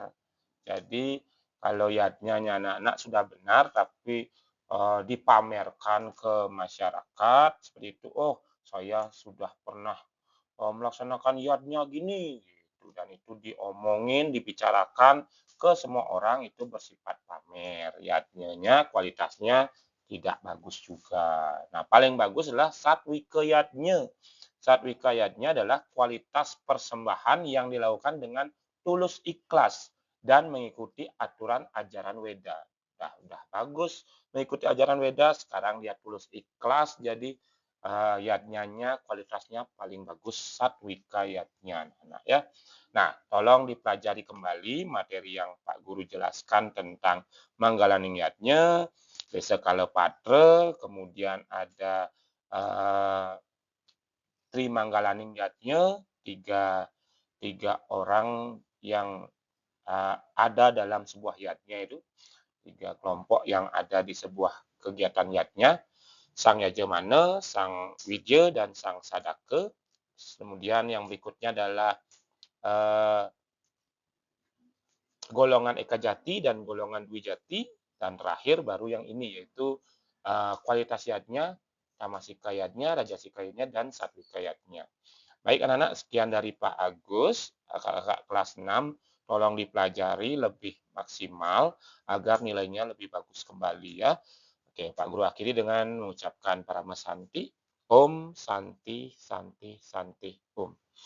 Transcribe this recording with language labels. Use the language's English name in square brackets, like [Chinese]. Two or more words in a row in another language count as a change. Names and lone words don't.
[Indonesian] Jadi kalau yadnya anak-anak sudah benar tapi dipamerkan ke masyarakat seperti itu, oh saya sudah pernah melaksanakan yadnya gini gitu, dan itu diomongin, dibicarakan ke semua orang, itu bersifat pamer. Yadnya kualitasnya tidak bagus juga. Nah, paling bagus adalah satwika yadnya. Satwika yadnya adalah kualitas persembahan yang dilakukan dengan tulus ikhlas dan mengikuti aturan ajaran Weda. Udah bagus mengikuti ajaran Weda, sekarang dia tulus ikhlas, jadi yadnya kualitasnya paling bagus satwika yadnya. Nah, ya. Nah, tolong dipelajari kembali materi yang Pak Guru jelaskan tentang manggalaning yadnya. Desa Kalepatre, kemudian ada Tri Manggalaning Yatnya, tiga orang yang ada dalam sebuah yatnya itu, tiga kelompok yang ada di sebuah kegiatan yatnya, Sang Yajamana, Sang Widya, dan Sang Sadaka. Kemudian yang berikutnya adalah golongan Ekajati dan golongan Dwijati, dan terakhir baru yang ini, yaitu kualitas yatnya, Tamasika yatnya, Rajasika yatnya, dan Satvika yatnya. Baik anak-anak, sekian dari Pak Agus, kakak kelas 6, tolong dipelajari lebih maksimal agar nilainya lebih bagus kembali ya. Oke, Pak Guru akhiri dengan mengucapkan Parama Santi, [Sanskrit] Om Santi Santi Santi Om.